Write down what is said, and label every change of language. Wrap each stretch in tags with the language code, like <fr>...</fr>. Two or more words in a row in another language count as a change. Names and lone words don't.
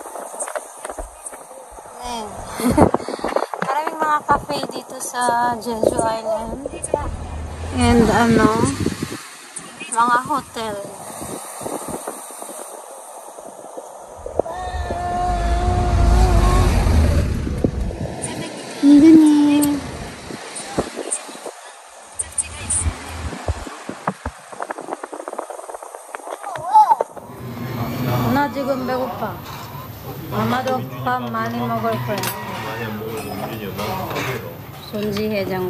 <tl>Then, maraming mga cafe dito sa Jeju Island. And ano, mga hotel. Hindi.</tl> <ko>나 지금 배고파. 아마도 밥 많이 먹을 거야. 많이 안 먹어도 민준이 엄마 먹어요. 손지 해장국.</ko>